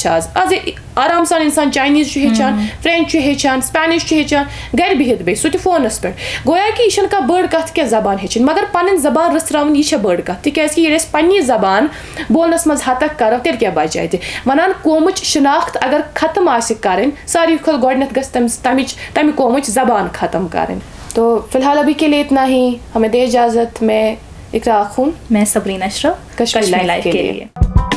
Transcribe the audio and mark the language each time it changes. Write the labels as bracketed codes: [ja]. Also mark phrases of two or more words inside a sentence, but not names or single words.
[ks] چھِ آز آرام سان اِنسان چاینیٖز چھُ ہیٚچھان فرٛٮ۪نٛچ چھُ ہیٚچھان سٕپینِش چھُ ہیٚچھان گَرِ بِہِتھ بیٚیہِ سُہ تہِ فونَس پٮ۪ٹھ گویا کہِ یہِ چھَنہٕ کانٛہہ بٔڑ کَتھ کینٛہہ زبان ہیٚچھِنۍ مگر پَنٕنۍ زبان رٔژھراوٕنۍ یہِ چھےٚ بٔڑ کَتھ تِکیٛازِکہِ ییٚلہِ أسۍ پنٛنی زبان بولنَس منٛز حتک کَرو تیٚلہِ کیٛاہ بَچہِ اَتہِ وَنان قومٕچ شِناخت اگر ختم آسہِ کَرٕنۍ ساروی کھۄتہٕ گۄڈنٮ۪تھ گژھِ تَمہِ قومٕچ زبان ختم کَرٕنۍ [ur] تو فی الحال ابھی کے لیے اتنا ہی ہمیں دے اجازت میں [ks] اقرا خون [ur] میں سبرین اشرف کشمیر لائف کے لیے.